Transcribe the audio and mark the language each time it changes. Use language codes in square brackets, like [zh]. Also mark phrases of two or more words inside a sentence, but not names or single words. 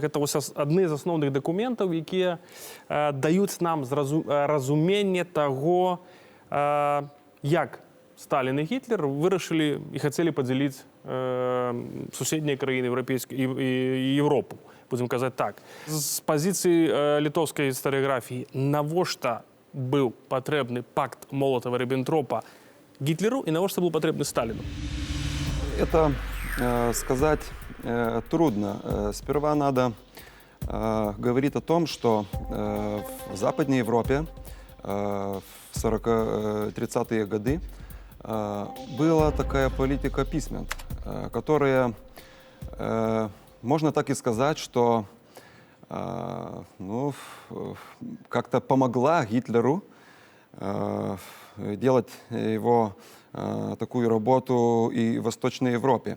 [be] Гэта адны з асноўных дакументаў, якія даюць нам разуменне таго, як Сталін і Гітлер вырашылі і хацелі падзяліць суседнія краіны і Европу, будзем казаць так. З пазіцыі літоўскай гістарыяграфіі, навошта быў патрэбны пакт Молотава-Ріббентропа Гітлеру і навошта быў патрэбны Сталіну? [ru] Это сказать трудно. Сперва надо говорить о том, что в Западной Европе в 30-е годы была такая политика письмен, которая, можно так и сказать, что как-то помогла Гитлеру делать его такую работу и в Восточной Европе.